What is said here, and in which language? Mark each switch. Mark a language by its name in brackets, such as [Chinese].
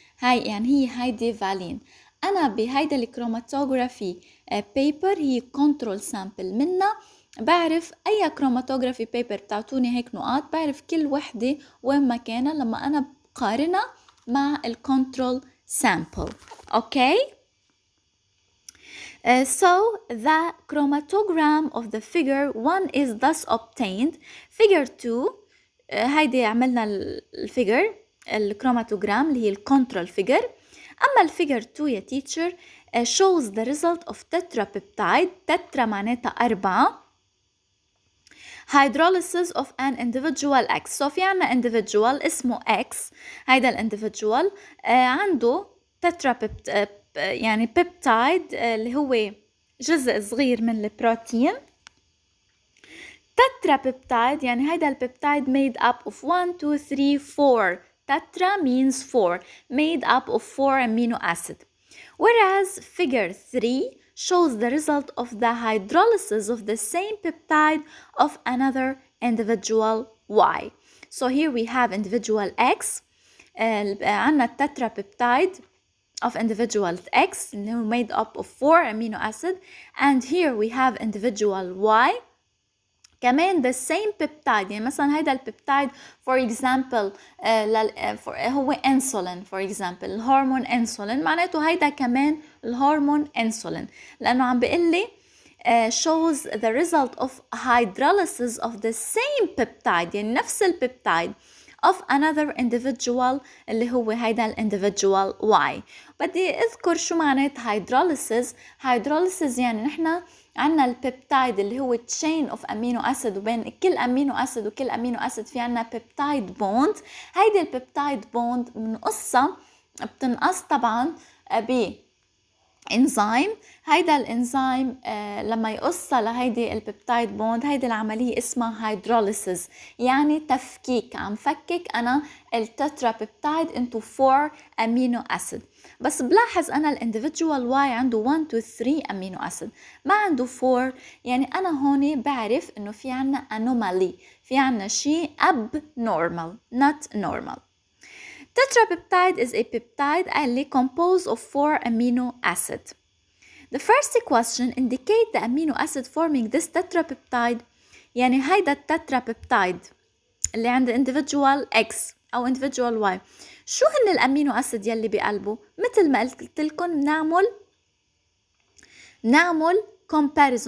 [Arabic] هاي يعني هيدي فالين. أنا بهيدا الكروماتوغرافي paper هي control sample منها بعرف أي كروماتوغرافي paper بتعطوني هيك نقاط، بعرف كل وحدة وين مكانها لما أنا بقارنها مع الكنترول sample. [English] okay? So the chromatogram of the figure 1 is thus obtained. [Arabic] figure 2 هيدي عملنا الفيجر الكروماتوجرام اللي هي الكنترول فيجر. أما الفيجر 2 يا [English] teacher shows the result of tetrapeptide. [Arabic] تترا معناتها 4 [English] hydrolysis of an individual X. [Arabic] so في عنا individual اسمه X. هيدا الانديفيدوال عنده يعني بيبتايد اللي هو جزء صغير من البروتين. تترا بيبتايد يعني هيدا البيبتايد [English] made up of 1 2 3 4. Tetra means 4 made up of 4 amino acid. Whereas figure 3 shows the result of the hydrolysis of the same peptide of another individual Y. So here we have individual X. [Arabic] عنا التترا [English] peptide of individual X made up of 4 amino acid, and here we have individual Y كمان the same peptide. [Arabic] يعني مثلا هيدا البيبتايد [English] for example [Arabic] هو insulin for example الهرمون insulin، معناته هيدا كمان الهرمون insulin لأنه عم بيقلي [English] shows the result of hydrolysis of the same peptide، [Arabic] يعني نفس البيبتايد [English] of another individual [Arabic] اللي هو هيدا الانديفيدوال Y. بدي اذكر شو معنات hydrolysis يعني نحنا عنا البيبتايد اللي هو [English] chain of amino acid، [Arabic] وبين كل amino acid وكل amino acid في عنا peptide bond. هيدي البيبتايد بوند بنقصها، بتنقص طبعا انزيم. هيدا الانزيم لما يقصها لهيدي البيبتايد بوند، هيدي العملية اسمها هيدروليسيس، يعني تفكيك. عم فكك أنا التترا بيبتايد [English] into 4 amino acid. [Arabic] بس بلاحظ أنا الانديفيدوال واي عنده 1 2 3 amino acid، ما عنده 4. يعني أنا هون بعرف إنه في عنا anomaly، في عنا شيء abnormal [English] not normal. Tetrapeptide is a peptide اللي composed of 4 amino acid. The first question indicate the amino acid forming this tetrapeptide. [Arabic] يعني هيدا التترابيبتايد اللي عند individual X أو individual Y. شو هن الأمينو أسيد يلي بقلبه؟ مثل ما قلت لكم نعمل comparison.